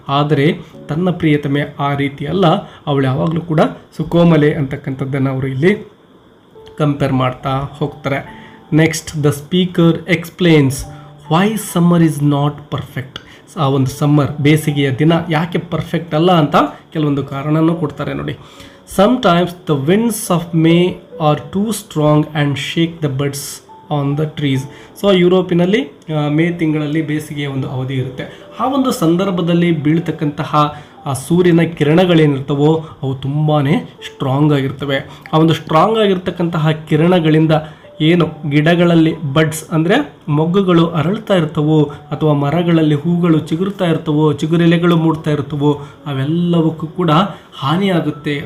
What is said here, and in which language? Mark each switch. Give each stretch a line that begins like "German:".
Kannada: ಆದರೆ ತನ್ನ ಪ್ರಿಯತಮೆ ಆ ರೀತಿ ಅಲ್ಲ, ಅವಳು ಯಾವಾಗಲೂ ಕೂಡ ಸುಕೋಮಲೆ ಅಂತಕ್ಕಂಥದ್ದನ್ನು ಅವರು ಇಲ್ಲಿ ಕಂಪೇರ್ ಮಾಡ್ತಾ ಹೋಗ್ತಾರೆ.
English: Next the speaker explains why summer is not perfect.
Kannada: ಆ ಒಂದು ಸಮ್ಮರ್ ಬೇಸಿಗೆಯ ದಿನ ಯಾಕೆ ಪರ್ಫೆಕ್ಟ್ ಅಲ್ಲ ಅಂತ ಕೆಲವೊಂದು ಕಾರಣನೂ ಕೊಡ್ತಾರೆ ನೋಡಿ.
English: Sometimes the winds of May are too strong and shake the buds on the trees.
Kannada: So ಯುರೋಪಿನಲ್ಲಿ May ತಿಂಗಳಲ್ಲಿ ಬೇಸಿಗೆಯ ಒಂದು ಅವಧಿ ಇರುತ್ತೆ. ಆ ಒಂದು ಸಂದರ್ಭದಲ್ಲಿ ಬೀಳ್ತಕ್ಕಂತಹ ಆ ಸೂರ್ಯನ ಕಿರಣಗಳೇನಿರ್ತವೋ ಅವು ತುಂಬಾ ಸ್ಟ್ರಾಂಗ್ ಆಗಿರ್ತವೆ. ಆ ಒಂದು ಸ್ಟ್ರಾಂಗ್ ಆಗಿರ್ತಕ್ಕಂತಹ ಕಿರಣಗಳಿಂದ ಏನು ಗಿಡಗಳಲ್ಲಿ ಬಡ್ಸ್ ಅಂದರೆ ಮೊಗ್ಗುಗಳು ಅರಳ್ತಾ ಇರ್ತವೋ ಅಥವಾ ಮರಗಳಲ್ಲಿ ಹೂಗಳು ಚಿಗುರ್ತಾ ಇರ್ತವೋ, ಚಿಗುರೆಲೆಗಳು ಮೂಡ್ತಾ ಇರ್ತವೋ, ಅವೆಲ್ಲವಕ್ಕೂ ಕೂಡ ಹಾನಿಯಾಗುತ್ತೆ.